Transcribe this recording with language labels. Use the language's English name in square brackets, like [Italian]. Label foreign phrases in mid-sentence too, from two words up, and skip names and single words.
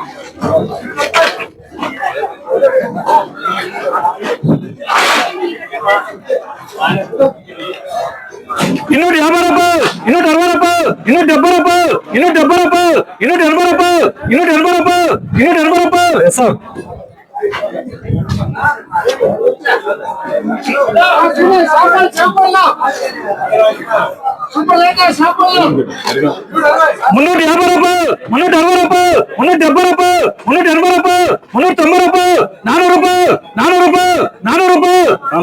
[Kannada] ಇನ್ನೂರ 50 ರೂಪಾಯಿ, 260 ರೂಪಾಯಿ, 270 ರೂಪಾಯಿ, 270 ರೂಪಾಯಿ, 280 ರೂಪಾಯಿ, 280 ರೂಪಾಯಿ, 280 ರೂಪಾಯಿ, ಸರ್ [Telugu] మున్నూటి 50 రూపాయలు, 360 రూపాయలు, 370 రూపాయలు, 380 రూపాయలు, 390 రూపాయలు, 400 రూపాయలు, 400 రూపాయలు, 400 రూపాయలు,